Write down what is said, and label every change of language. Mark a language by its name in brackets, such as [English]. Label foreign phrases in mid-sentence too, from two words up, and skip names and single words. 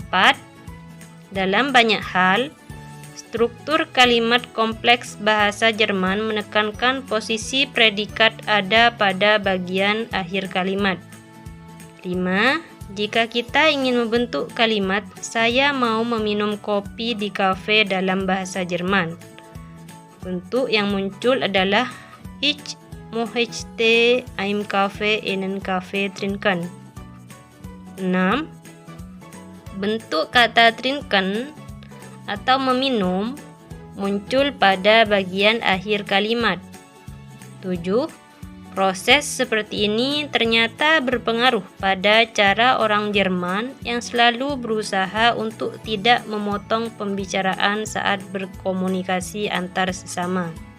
[Indonesian] Dalam banyak hal, struktur kalimat kompleks bahasa Jerman menekankan posisi predikat ada pada bagian akhir kalimat. 5. Jika kita ingin membentuk kalimat "Saya mau meminum kopi di kafe" dalam bahasa Jerman, bentuk yang muncul adalah [German] Ich möchte einen Kaffee in einen Kaffee trinken. [Indonesian] 6. Bentuk kata trinken atau meminum muncul pada bagian akhir kalimat. 7. Proses seperti ini ternyata berpengaruh pada cara orang Jerman yang selalu berusaha untuk tidak memotong pembicaraan saat berkomunikasi antar sesama.